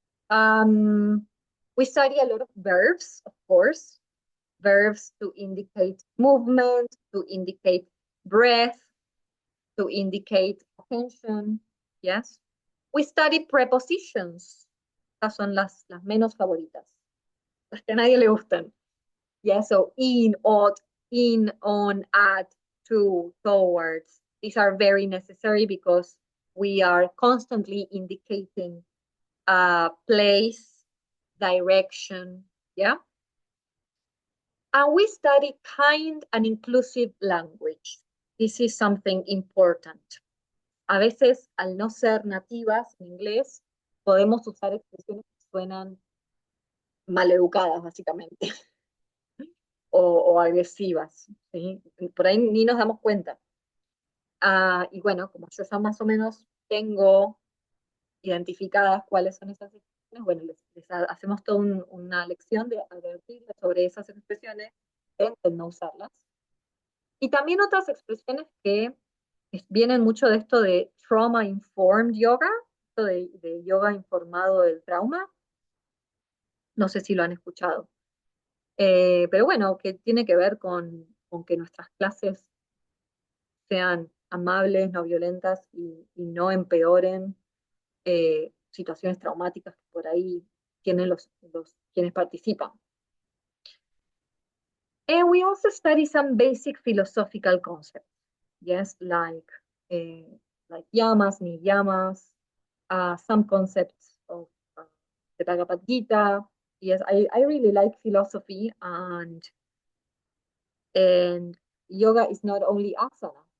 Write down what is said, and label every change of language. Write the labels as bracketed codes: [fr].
[en] We study a lot of verbs, of course, verbs to indicate movement, to indicate breath, to indicate attention. Yes. We study prepositions. [es] Estas son las menos favoritas, las que a nadie le gustan. [en] Yeah, so in, ought, in, on, at, to, towards. These are very necessary because we are constantly indicating place, direction, yeah? And we study kind and inclusive language. This is something important. [es] A veces, al no ser nativas en inglés, podemos usar expresiones que suenan maleducadas, básicamente, o agresivas, ¿sí? Por ahí ni nos damos cuenta. Y bueno, como yo ya más o menos tengo identificadas cuáles son esas expresiones, bueno, les hacemos toda una lección de advertirles sobre esas expresiones, intenten no usarlas. Y también otras expresiones que vienen mucho de esto de trauma-informed yoga, esto de yoga informado del trauma. No sé si lo han escuchado. Pero bueno, que tiene que ver con que nuestras clases sean amables, no violentas y no empeoren situaciones traumáticas que por ahí tienen quienes participan. [en] And we also study some basic philosophical concepts, yes, like yamas, niyamas, some concepts of the Bhagavad Gita. Yes, I really like philosophy, and yoga is not only asana.